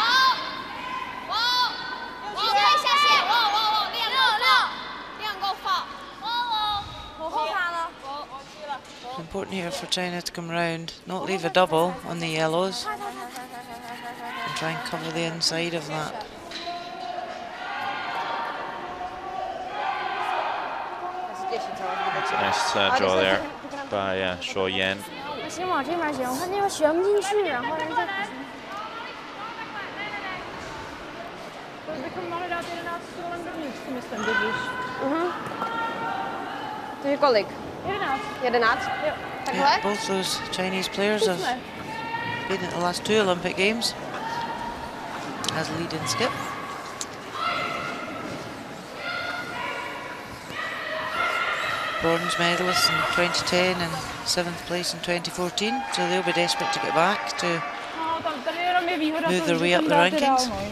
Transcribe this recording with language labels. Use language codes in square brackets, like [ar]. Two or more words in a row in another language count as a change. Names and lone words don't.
[en] It's important here for China to come round, not leave a double on the yellows, and try and cover the inside of that. That's a nice draw there by Shaw Yen. [zh] 先往这边选，我看那边选不进去，然后人家。 [cs] Bychom mohli dát 11 stolem dovnitř, si myslím, vidíš. Takže kolik? 11. 11? Jo. [en] Yeah, both those Chinese players have been at the last 2 Olympic Games as lead and skip. Bronze medalists in 2010 and 7th place in 2014, so they'll be desperate to get back to move their way up the rankings.